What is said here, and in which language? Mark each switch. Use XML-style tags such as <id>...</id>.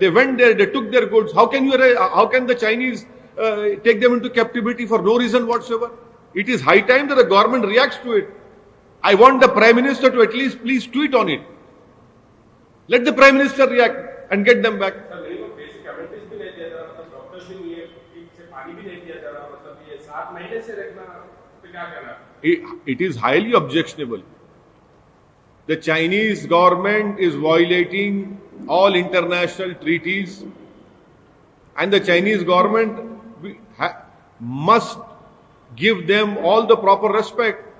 <en>They went there, they took their goods. How can the Chinese take them into captivity for no reason whatsoever? It is high time that the government reacts to it. I want the Prime Minister to at least please tweet on it. Let the Prime Minister react and get them back.</en> <hi>Sir मेरे को basic commentaries भी नहीं दिया जा रहा, मतलब doctors भी नहीं है, ठीक से पानी भी नहीं दिया जा रहा, मतलब ये 7 महीने से रखना तो क्या करना?</hi> <en>It is highly objectionable. The Chinese government is violating all international treaties, and the Chinese government must give them all the proper respect.</en>